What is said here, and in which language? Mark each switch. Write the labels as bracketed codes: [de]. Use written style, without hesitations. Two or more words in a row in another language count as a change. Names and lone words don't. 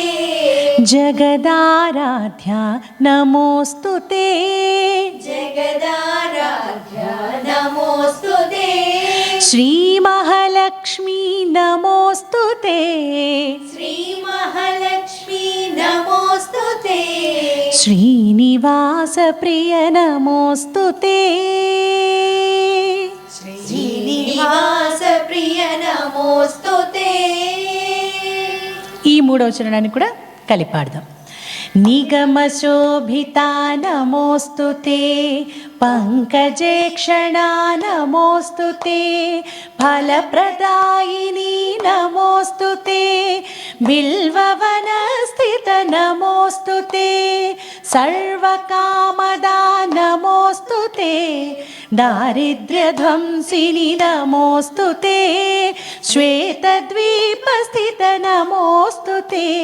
[sa] జగదారాధ్యా నమోస్తుతే जगदाराध्या नमोस्तुते శ్రీ మహాలక్ష్మీ నమోస్తుతే श्रीमहालक्ष्मी नमोस्तुते శ్రీనివాస ప్రియ నమోస్తుతే श्रीनिवास प्रिय नमोस्तुते [te] ఈ మూడవ చరణాన్ని కూడా కలిపాడదాం. [sa] निगमशोभिता नमोऽस्तु ते, पङ्कजेक्षणा नमोऽस्तु ते, फलप्रदायिनी नमोऽस्तु ते, बिल्ववनस्थित नमोऽस्तु ते, सर्वकामदा नमोऽस्तु ते, दारिद्र्यध्वंसिनि नमोऽस्तु ते, श्वेतद्वीपस्थित नमोऽस्तु ते,